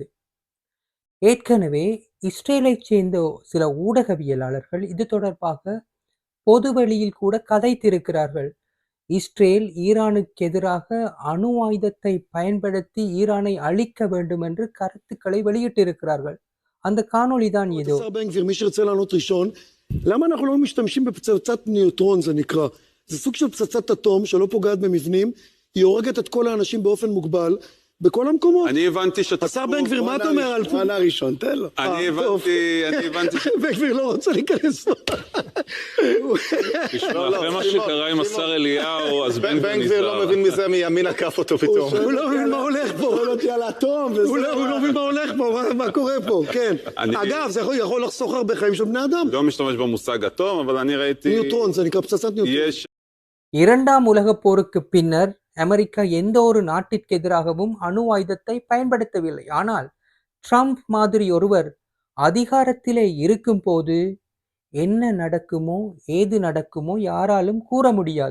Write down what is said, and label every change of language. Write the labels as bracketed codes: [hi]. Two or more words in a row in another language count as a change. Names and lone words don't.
[ta] ஏற்கனவே இஸ்ரேலைச் சேர்ந்த சில ஊடகவியலாளர்கள் இது தொடர்பாக பொதுவெளியில் கூட கதைத்திருக்கிறார்கள். இஸ்ரேல் ஈரானுக்கு எதிராக அணு ஆயுதத்தை பயன்படுத்தி ஈரானை அழிக்க வேண்டும் என்று கருத்துக்களை வெளியிட்டிருக்கிறார்கள். அந்த காணொளி தான் இதோ. [he] מי שירצה לענות ראשון, למה אנחנו לא משתמשים בפצצת ניוטרון, זה נקרא? זה סוג של פצצת אטום שלא פוגעת במבנים, היא הורגת את כל האנשים באופן מוגבל בכל המקומות. אני הבנתי שאתה... השר בן גביר, מה אתה אומר על... מה הראשון? תן לו. אני הבנתי... בן גביר לא רוצה להיכנס פה. תשמע, אחרי מה שקרה עם השר אליהו, אז בן גביר לא מבין מזה, מימין עקף אותו פתאום. הוא לא מבין מה הולך פה. הוא לא תהיה על האטום. הוא לא מבין מה הולך פה, מה קורה פה, כן. אגב, זה יכול לחסוך הרבה חיים של בני אדם. לא משתמש במושג אטום, אבל אני ראיתי... ניוטרון, זה נקרא פצצת ניוטרון. [ta] இரண்டாம் உலகப் போருக்கு பின்னர் அமெரிக்கா எந்த ஒரு நாட்டிற்கு எதிராகவும் அணு ஆயுதத்தை பயன்படுத்தவில்லை. ஆனால் ட்ரம்ப் மாதிரி ஒருவர் அதிகாரத்திலே இருக்கும்போது என்ன நடக்குமோ ஏது நடக்குமோ யாராலும் கூற முடியாது.